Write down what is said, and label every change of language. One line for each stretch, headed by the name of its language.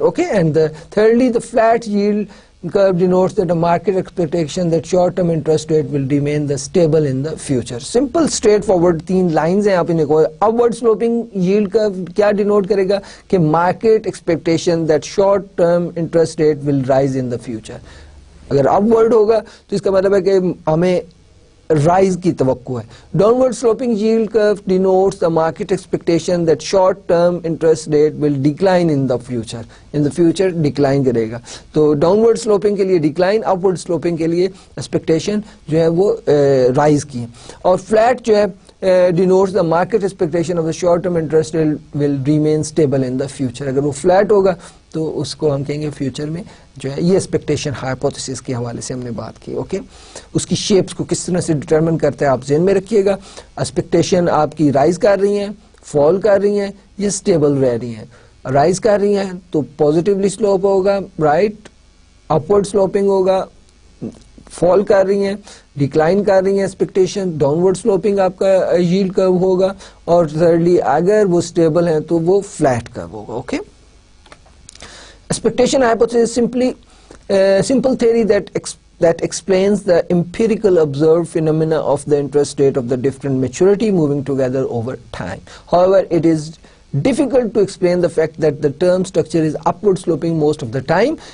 English: Okay, and thirdly, the flat yield curve denotes that the market expectation that short-term interest rate will remain the stable in the future. Simple, straightforward 3 lines
Hindi: हैं. आप इन्हें को
English: upward sloping yield curve
Hindi: क्या
English: denote
Hindi: करेगा कि
English: market expectation that short-term interest rate will rise in the future.
Hindi: अगर upward होगा तो इसका मतलब है कि हमें rise की तवक्को है.
English: Downward sloping yield curve denotes the market expectation that short-term interest rate will decline in the future. In the future decline करेगा.
Hindi: तो downward sloping के लिए decline, upward sloping के लिए expectation जो है वो rise की है. और
English: flat
Hindi: जो है
English: denotes the market expectation of the short-term interest rate will remain stable in the future.
Hindi: अगर वो flat होगा तो उसको हम कहेंगे फ्यूचर में जो है ये एक्सपेक्टेशन हाइपोथेसिस के हवाले से हमने बात की. ओके, उसकी शेप्स को किस तरह से डिटरमिन करते हैं आप ज़हन में रखिएगा. एक्सपेक्टेशन आपकी राइज कर रही हैं, फॉल कर रही हैं, ये स्टेबल रह रही हैं. राइज कर रही हैं तो पॉजिटिवली स्लोप होगा, राइट, अपवर्ड स्लोपिंग होगा. फॉल कर रही हैं, डिक्लाइन कर रही हैं एक्सपेक्टेशन, डाउनवर्ड स्लोपिंग आपका यील्ड कर्व होगा. और थर्डली अगर वो स्टेबल हैं तो वो फ्लैट कर्व होगा.
English: Okay, expectation hypothesis is simply simple theory that explains the empirical observed phenomena of the interest rate of the different maturity moving together over time. However, it is difficult to explain the fact that the term structure is upward sloping most of the time.